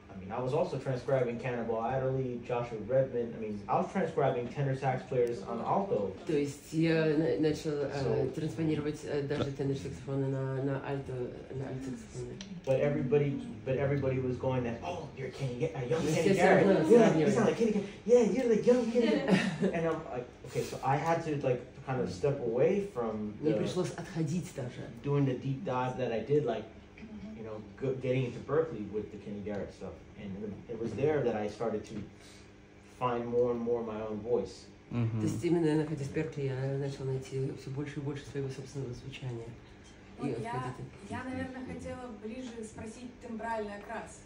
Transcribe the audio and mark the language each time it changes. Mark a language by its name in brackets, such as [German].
[English] I was also transcribing Cannibal Adderley, Joshua Redman. I was transcribing tenor sax players on alto. [Russian] То есть я начал транспонировать даже тенор-саксофоны на альт-саксофоны. [English] But everybody was going that, oh, you're a young Kenny Garrett. Yeah, you sound like Kenny Garrett. Yeah, you're the young Kenny. And I'm like, okay, so I had to kind of step away from [Russian] Мне пришлось отходить даже. [English] Doing the deep dive that I did, like getting into Berkeley with the Kenny Garrett stuff, and it was there that I started to find more and more my own voice. [Russian] То есть именно находясь в Беркли, я начала найти все больше и больше своего собственного звучания. Вот я, наверное, хотела ближе спросить тембральный окрас.